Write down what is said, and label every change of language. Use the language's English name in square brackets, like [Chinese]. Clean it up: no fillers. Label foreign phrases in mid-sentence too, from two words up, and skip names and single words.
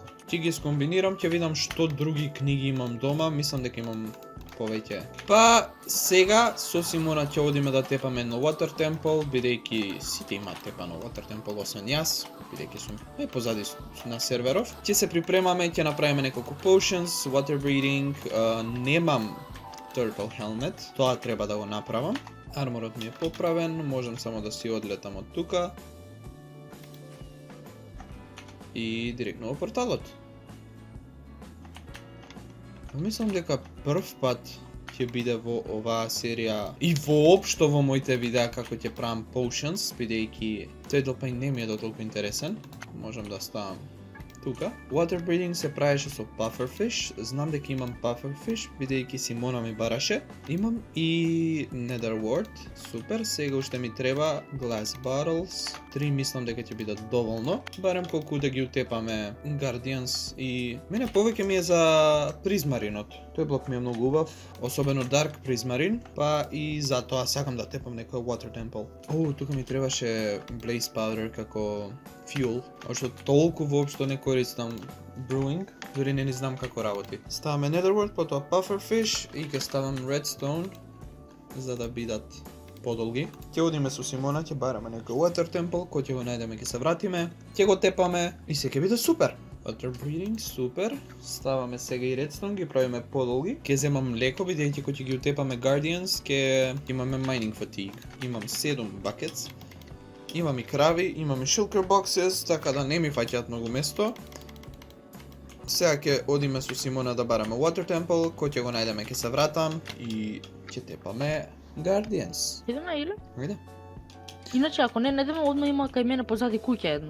[Macedonian] Ќе ги скомбинирам, ќе видам што други книги имам дома, мислам дека имам повеќе. Па сега со Симона ќе одиме да тепаме на Water Temple, бидејќи сите имаат тепано Water Temple освен јас, бидејќи сум позади на серверов. Ќе се припремаме, ќе направиме неколку potions, [English] water breathing, [Macedonian] немам Turtle Helmet, тоа треба да го направам. Арморот ми е поправен, можам само да си одлетам од тука. И директно во порталот. Мислам дека прв пат ќе биде во оваа серија и воопшто во моите видеа како ќе правам potions, бидејќи тој допај не ми е дотолку интересен. Можам да ставам тука. [English] Water breathing [Macedonian] се правеше со pufferfish. Знам дека имам pufferfish, бидејќи Симона ми бараше. Имам и netherwort. Супер, сега уште ми треба [English] glass bottles. [Macedonian] 3 мислам дека ќе бидат доволно. Барем колку да ги утепаме Guardians и мене повеќе ми е за Prismarинот. Тој блок ми е многу убав, особено Dark Prismarine, па и затоа сакам да тепам некој Water Temple. Тука ми требаше Blaze Powder како fuel, што толку воопшто не користам brewing, дури не знам како работи. Ставаме netherwort, потоа pufferfish и ќе ставам redstone за да бидат подолги. Ќе одиме со Симона, ќе бараме некој Water Temple, кој ќе го најдеме, ќе се вратиме, ќе го тепаме и се ќе биде супер. [English] Water breathing, [Macedonian] супер. Ставаме сега и redstone, ги правиме подолги. Ќе земам леко, бидејќи кога ќе ги утепаме Guardians, ќе имаме [English] mining fatigue. [Macedonian] Имам 7 buckets. Имам и крави, имам и [English] shulker boxes, [Macedonian] така да не ми фаќаат многу место. Сега ќе одиме со Симона да бараме Water Temple, кој ќе го најдеме ќе се вратам и ќе тепаме Guardians. Идеме или? Ајде. Иначе ако не идеме, одма има кај мене позади куќа едно.